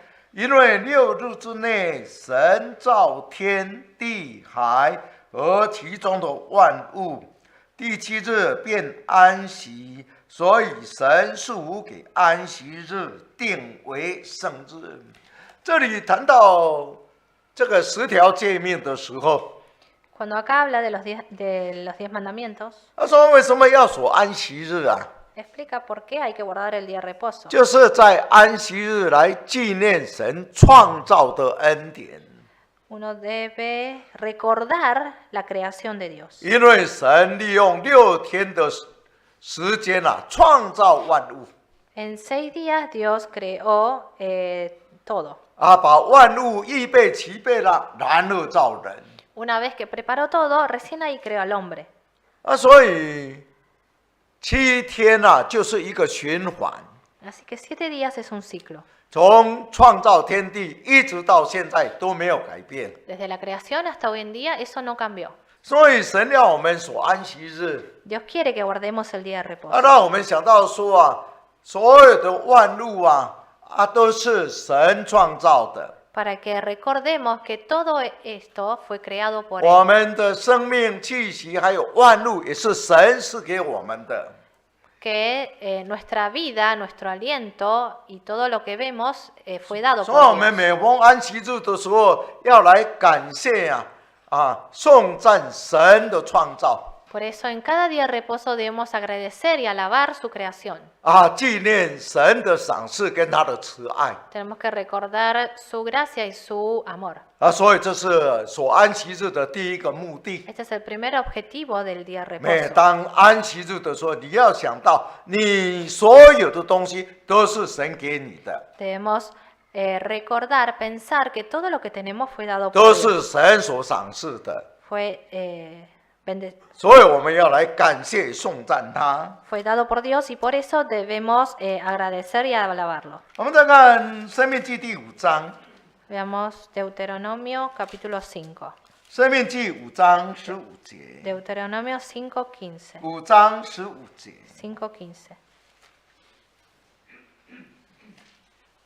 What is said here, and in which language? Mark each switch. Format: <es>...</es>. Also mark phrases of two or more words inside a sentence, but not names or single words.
<zh>因为6日之内，神造天地海和其中的万物，第7日便安息，所以神属给安息日定为圣日。这里谈到这个10条诫命的时候，</zh> <es>Cuando acá habla de los 10 mandamientos,</es> <zh>他说为什么要守安息日啊？</zh> <es>explica por qué hay que guardar el día de reposo.</es> <zh>就是在安息日来纪念神创造的恩典。</zh> <es>Uno debe recordar la creación de Dios.</es> <zh>因为神利用6天的时间啊，创造万物</zh> <es>En 6 días Dios creó todo.</es> <zh>啊，把万物预备齐备了，然后造人</zh> <es>Una vez que preparó todo, recién ahí creó al hombre.</es> <zh>啊，所以7天啊，就是一个循环，</zh> <es>Así que 7 días es un ciclo.</es> <zh>从创造天地一直到现在都没有改变。</zh> <es>Desde la creación hasta hoy en día eso no cambió.</es> <zh>所以神要我们守安息日</zh> <es>Dios quiere que guardemos el día de 啊， reposo.</es> <zh>让我们想到说啊，所有的万物啊都是神创造的。</zh> <es>Para que recordemos que todo esto fue creado por</es> <zh>我</zh> <es>Él.</es> <zh>们的生命气息还有万物也是神赐给我们的。</zh> <es>Que nuestra vida, nuestro aliento y todo lo que vemos fue dado</es> <zh>所以我</zh> <es>por</es> <zh>们</zh> <es>Dios.</es> <zh>每逢安息日的时候，要来感谢颂赞神的创造</zh> <es>Por eso en cada día de reposo debemos agradecer y alabar su creación.</es> <zh>纪念神的赏赐跟他的慈爱</zh> <es>Tenemos que recordar su gracia y su amor.</es> <zh>所以这是守安息日的第一个目的。</zh> <es>Este es el primer objetivo del día de</es> <zh>每</zh> <es>reposo.</es> <zh>当安息日的时候，你要想到你所有的东西都是神给你的，</zh> <es>Debemos recordar, pensar que todo lo que tenemos fue dado</es> <zh>都</zh> <es>por</es> <zh>是</zh> <es>Dios.</es> <zh>神所赏赐的，</zh> <es>Fue,</es> <zh>所以我们要来感谢颂赞他。</zh> <es>fue dado por Dios y por eso debemos agradecer y alabarlo.</es> <zh>我们再看《生命记》第5章，</zh> <es>Veamos Deuteronomio capítulo 5.</es> <zh>《生命记》5章15节，</zh> <es>Deuteronomio 5:15.</es> <zh>5章15节。</zh> <es>5:15.</es>